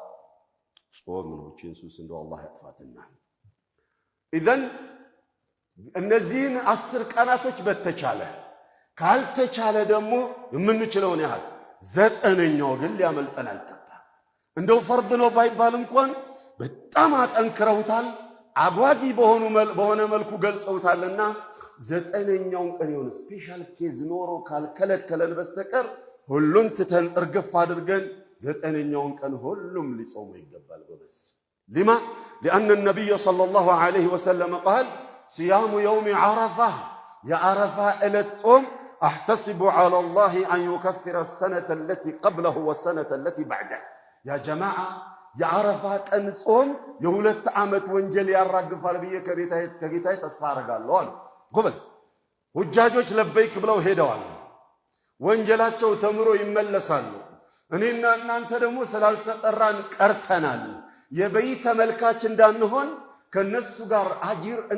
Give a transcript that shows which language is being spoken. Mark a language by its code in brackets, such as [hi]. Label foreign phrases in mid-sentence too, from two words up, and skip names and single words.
[am] ጾም ነው። እቺን ሱስ እንደው አላህ ያጥፋትና ኢዘን እነዚህን 10 ቀናቶች በተቻለ ካልተቻለ ደግሞ የምንችለውን ያህል ዘጠነኛው ግን ሊያመልጠን አይገባም። እንደው ፈርድ ነው ባይባል እንኳን በጣም አጠንክረውታል፣ አጓጊ በሆነ መልኩ ገልጸውታልና ዘጠነኛውን ቀን የሆነ ስፔሻል ኬዝ ኖሮ ካልከለከለን በስተቀር ሁሉን ትተን እርግፍ አድርገን ዘጠነኛውን ቀን ሁሉም ሊጾሙ ይገባል። ጎበዝ ሊማ [ar] لأن النبي صلى الله عليه وسلم قال صيام يوم عرفة [am] የዓረፋ ዕለት ጾም [ar] أحتسب على الله أن يكفر السنة التي قبله والسنة التي بعده يا جماعة [am] የዓረፋ ቀን ጾም የሁለት ዓመት ወንጀል ያራግፋል ብዬ ከጌታዬ ተስፋ አደርጋለሁ አሉ። ጎበዝ ሁጃጆች ለበይክ ብለው ሄደዋል። ወንጀላቸው ተምሮ ይመለሳሉ። እኔና እናንተ ደግሞ ስላልተጠራን ቀርተናል። የበይ ተመልካች እንዳንሆን ከነሱ ጋር አጅር